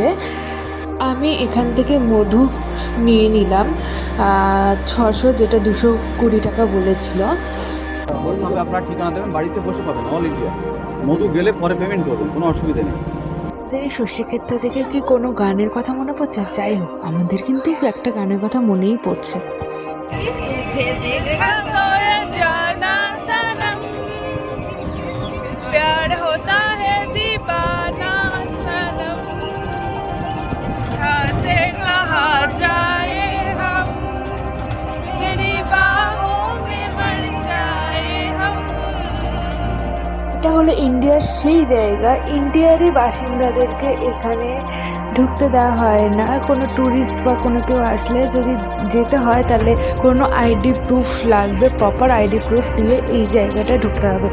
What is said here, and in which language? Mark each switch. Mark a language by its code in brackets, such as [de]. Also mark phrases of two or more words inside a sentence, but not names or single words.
[bn] আমি এখান থেকে মধু নিয়ে নিলাম 600, যেটা 220 টাকা বলেছিল। ওইভাবে আপনার ঠিকানা দেবেন, বাড়িতে বসে পাবেন [en] all India. [bn] মধু গেলে পরে পেমেন্ট করবেন, কোনো অসুবিধা নেই। আমাদের এই শস্য ক্ষেত্র থেকে কি কোনো গানের কথা মনে পড়ছে? যাই হোক, আমাদের কিন্তু একটা গানের কথা মনেই পড়ছে। [hi] प्यार होता है दीवाना सनम, कहाँ से कहाँ जाए हम, तेरी बाहों में मर जाए हम। [bn] এটা হলো ইন্ডিয়ার সেই জায়গা, ইন্ডিয়ারই বাসিন্দাদেরকে এখানে ঢুকতে দেওয়া হয় না। কোনো ট্যুরিস্ট বা কোনো কেউ আসলে যদি যেতে হয় তাহলে কোনো [en] ID proof [bn] লাগবে, [en] proper ID proof [bn] দিয়ে এই জায়গাটায় ঢুকতে হবে।